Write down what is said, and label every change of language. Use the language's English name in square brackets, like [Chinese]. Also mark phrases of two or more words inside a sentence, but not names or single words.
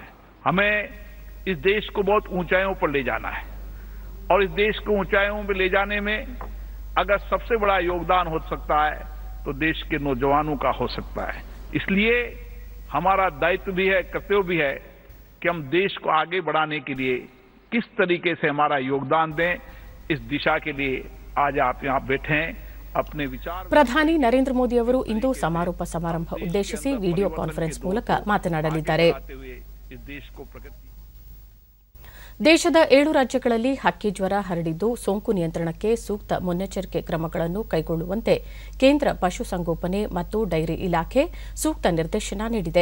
[Hindi] हमें इस देश को बहुत ऊंचाइयों पर ले जाना है, और इस देश को ऊंचाइयों पर ले जाने में अगर सबसे बड़ा योगदान हो सकता है तो देश के नौजवानों का हो सकता है। इसलिए हमारा दायित्व भी है, कर्तव्य भी है कि हम देश को आगे बढ़ाने के लिए किस तरीके से हमारा योगदान दें। इस दिशा के लिए आज आप यहाँ बैठे हैं, अपने विचार। [Kannada] ಪ್ರಧಾನಿ ನರೇಂದ್ರ ಮೋದಿ ಅವರು ಇಂದು ಸಮಾರೋಪ ಸಮಾರಂಭ ಉದ್ದೇಶಿಸಿ [English] video conference [Kannada] ಮೂಲಕ ಮಾತನಾಡಲಿದ್ದಾರೆ. ದೇಶದ 7 ರಾಜ್ಯಗಳಲ್ಲಿ ಹಕ್ಕಿ ಜ್ವರ ಹರಡಿದ್ದು, ಸೋಂಕು ನಿಯಂತ್ರಣಕ್ಕೆ ಸೂಕ್ತ ಮುನ್ನೆಚ್ಚರಿಕೆ ಕ್ರಮಗಳನ್ನು ಕೈಗೊಳ್ಳುವಂತೆ ಕೇಂದ್ರ ಪಶುಸಂಗೋಪನೆ ಮತ್ತು ಡೈರಿ ಇಲಾಖೆ ಸೂಕ್ತ ನಿರ್ದೇಶನ ನೀಡಿದೆ.